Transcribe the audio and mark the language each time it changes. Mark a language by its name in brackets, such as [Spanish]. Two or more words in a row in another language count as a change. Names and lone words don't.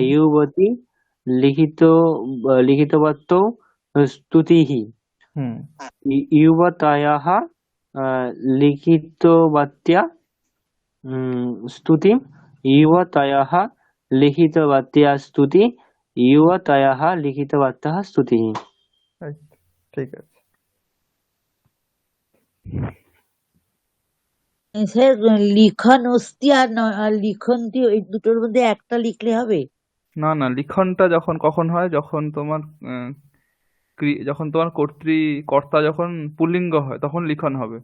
[Sanskrit] युवती लिखितवतौ स्तुतिः হুম युवतयः लिखितवत्या स्तुतिं युवतयः लिखितवत्या स्तुति युवतयः लिखितवत्यः स्तुतिः [Bangla] এই তো, ঠিক আছে স্যার [Sanskrit] লিখন অস্তি [Bangla] আর লিখন্তি ওই দুটোর মধ্যে একটা লিখলে হবে? না না লিখনটা যখন কখন হয় যখন তোমার যখন তোমার কর্তা যখন পুল্লিঙ্গ হয় তখন লিখন হবে